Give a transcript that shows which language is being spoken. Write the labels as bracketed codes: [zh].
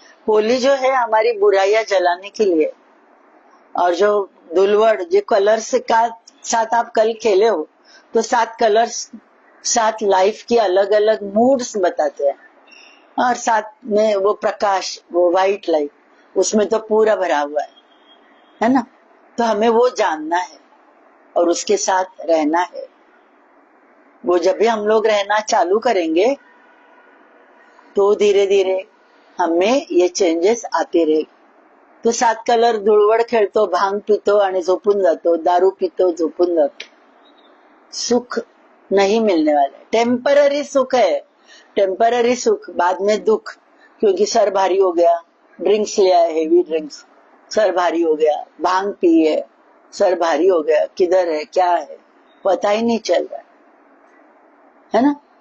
[hi] होली जो है हमारी बुराइयां जलाने के लिए, और जो धुलवड़, जो कलर्स का साथ आप कल खेले हो, तो 7 कलर्स, 7 लाइफ की अलग अलग मूड्स बताते हैं, और साथ में वो प्रकाश, वो व्हाइट लाइट, उसमें तो पूरा भरा हुआ है ना. तो हमें वो जानना है और उसके साथ रहना है. वो जब भी हम लोग रहना चालू करेंगे, तो धीरे धीरे हमें ये चेंजेस आते रहेंगे. [mr] तो 7 कलर धुळवड खेळतो, भांग पितो आणि झोपून जातो, दारू पितो, झोपून जातो. [hi] सुख नहीं मिलने वाला है, टेम्पररी सुख है, टेम्पररी सुख, बाद में दुख, क्योंकि सर भारी हो गया, ड्रिंक्स लिया है, हेवी ड्रिंक्स, सर भारी हो गया, भांग पी है, सर भारी हो गया, किधर है क्या है पता ही नहीं चल रहा है ना.